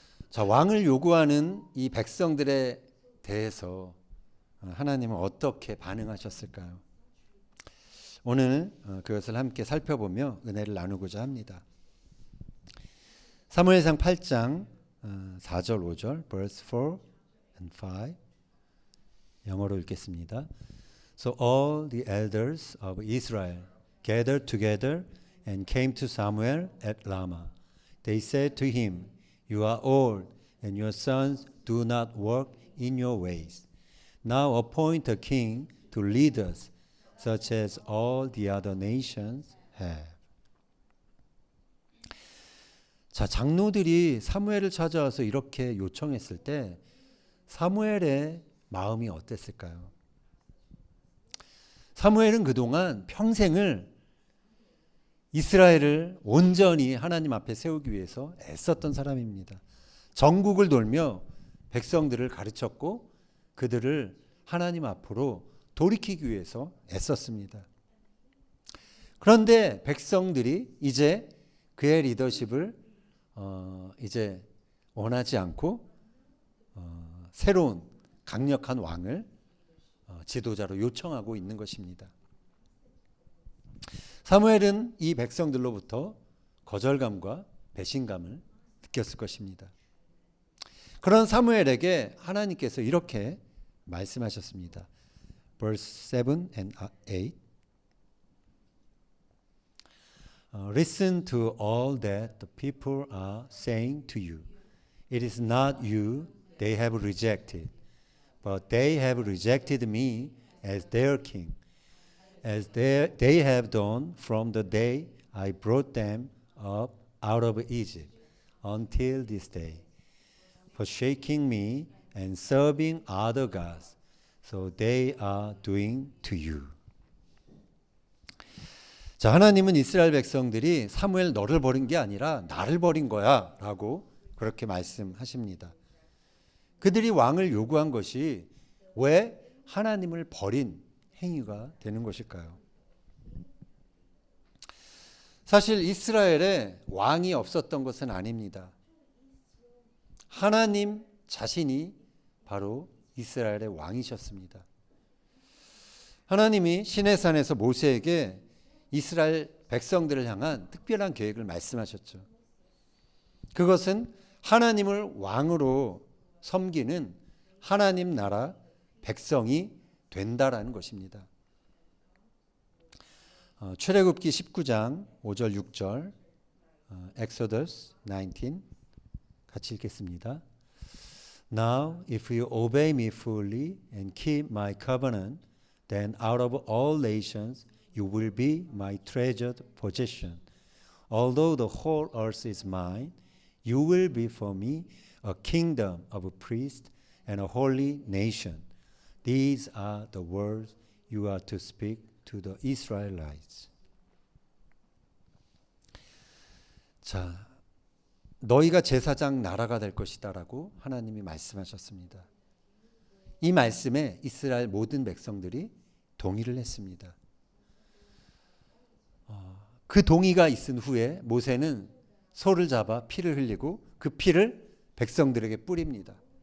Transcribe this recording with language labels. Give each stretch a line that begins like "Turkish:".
Korean: 자, 왕을 요구하는 이 백성들에 대해서 하나님은 어떻게 반응하셨을까요? 오늘 그것을 함께 살펴보며 은혜를 나누고자 합니다. 사무엘상 8장 4절 5절
English: verse 4 and 5
Korean: 영어로 읽겠습니다.
English: So all the elders of Israel gathered together and came to Samuel at Ramah. They said to him, You are old, and your sons do not walk in your ways. Now appoint a king to lead us, such as all the other nations have.
Korean: 자, 장로들이 사무엘을 찾아와서 이렇게 요청했을 때 사무엘의 마음이 어땠을까요? 사무엘은 그동안 평생을 이스라엘을 온전히 하나님 앞에 세우기 위해서 애썼던 사람입니다. 전국을 돌며 백성들을 가르쳤고 그들을 하나님 앞으로 돌이키기 위해서 애썼습니다. 그런데 백성들이 이제 그의 리더십을 이제 원하지 않고 새로운 강력한 왕을 지도자로 요청하고 있는 것입니다. 사무엘은 이 백성들로부터 거절감과 배신감을 느꼈을 것입니다. 그런 사무엘에게 하나님께서 이렇게 말씀하셨습니다.
English: Verse 7 and 8 Listen to all that the people are saying to you. It is not you they have rejected, but they have rejected me as their king, as they have done from the day I brought them up out of Egypt until this day, forsaking me and serving other gods, so they are doing to you.
Korean: 자, 하나님은 이스라엘 백성들이 사무엘 너를 버린 게 아니라 나를 버린 거야 라고 그렇게 말씀하십니다. 그들이 왕을 요구한 것이 왜 하나님을 버린 행위가 되는 것일까요? 사실 이스라엘에 왕이 없었던 것은 아닙니다. 하나님 자신이 바로 이스라엘의 왕이셨습니다. 하나님이 시내산에서 모세에게 이스라엘 백성들을 향한 특별한 계획을 말씀하셨죠. 그것은 하나님을 왕으로 섬기는 하나님 나라 백성이 된다라는 것입니다. 출애굽기 19장 5절 6절 Exodus 19 같이 읽겠습니다.
English: Now if you obey me fully and keep my covenant, then out of all nations you will be my treasured possession. Although the whole earth is mine, you will be for me a kingdom of priests and a holy nation. These are the words you are to speak to the Israelites.
Korean: 자, 너희가 제사장 나라가 될 것이다라고 하나님이 말씀하셨습니다. 이 말씀에 이스라엘 모든 백성들이 동의를 했습니다. 그 동의가 있은 후에 모세는 소를 잡아 피를 흘리고 그 피를 백성들에게 뿌립니다.